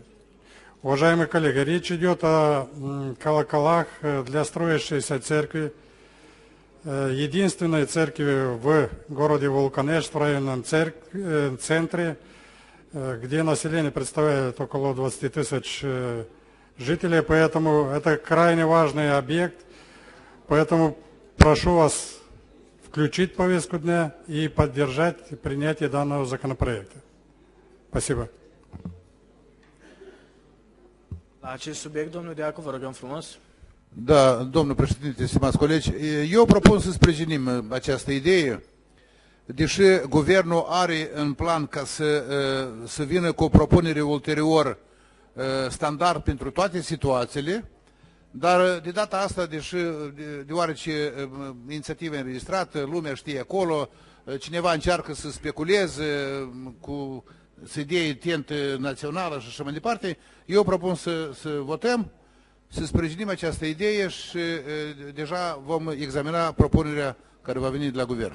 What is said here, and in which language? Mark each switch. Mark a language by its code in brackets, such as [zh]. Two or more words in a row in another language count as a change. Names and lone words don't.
[ru] Уважаемые коллеги, речь идет о колоколах для строящейся церкви, единственной церкви в городе Вулканешт, в районном центре, где население представляет около 20 тысяч жителей, поэтому это крайне важный объект, поэтому прошу вас включить повестку дня и поддержать принятие данного законопроекта. Спасибо. [ro] La acest subiect, domnul Deacu, vă rugăm frumos. Da, domnul președinte, stimați colegi, eu propun să sprijinim această idee, deși guvernul are în plan ca să vină cu o propunere ulterior standard pentru toate situațiile, dar de data asta, deoarece inițiativa e înregistrată, lumea știe acolo, cineva încearcă să speculeze cu idei tent națională și așa mai departe, eu propun să votăm, să sprijinim această idee și deja vom examina propunerea care va veni de la guvern.